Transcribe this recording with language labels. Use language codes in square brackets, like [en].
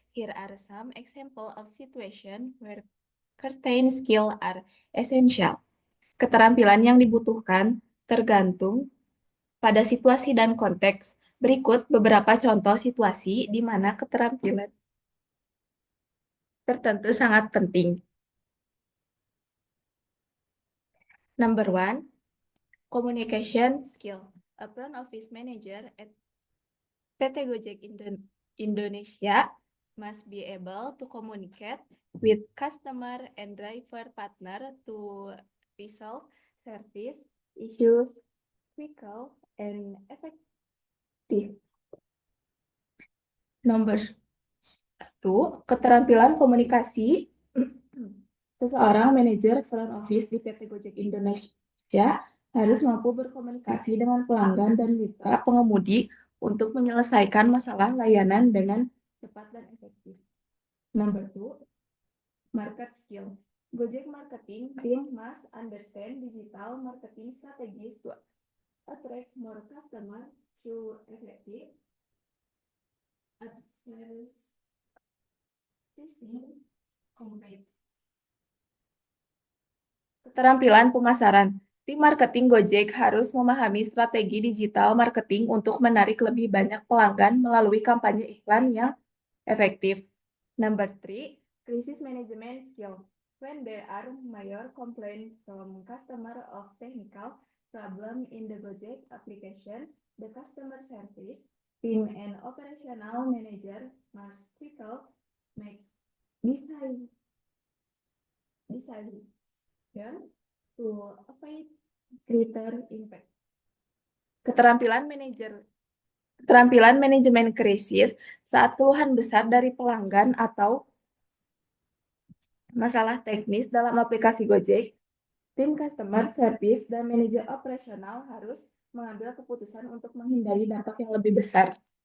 [en] Here are some examples of situations where certain skills are essential. [id] Keterampilan yang dibutuhkan tergantung pada situasi dan konteks. Berikut beberapa contoh situasi di mana keterampilan tertentu sangat penting. [en] Number 1, communication skill. A front office manager at PT Gojek Indonesia must be able to communicate with customer and driver partner to resolve service issues quickly and effective. [id] Nomor 1, keterampilan komunikasi. Seseorang manajer front office di PT Gojek Indonesia harus mampu berkomunikasi dengan pelanggan dan mitra pengemudi untuk menyelesaikan masalah layanan dengan cepat dan efektif. [en] Number 2, Market skill. Gojek marketing team must understand digital marketing strategies to attract more customers through effective advertising campaign. [id] Keterampilan pemasaran. Tim marketing Gojek harus memahami strategi digital marketing untuk menarik lebih banyak pelanggan melalui kampanye iklan yang efektif. [en] Number 3, crisis management skill. When there are major complaints from customer of technical problem in the Gojek application, the customer service team and operational manager must quickly make decision to avoid greater impact. [id] Keterampilan manajemen krisis saat keluhan besar dari pelanggan atau masalah teknis dalam aplikasi Gojek, tim customer service dan manajer operasional harus mengambil keputusan untuk menghindari dampak yang lebih besar.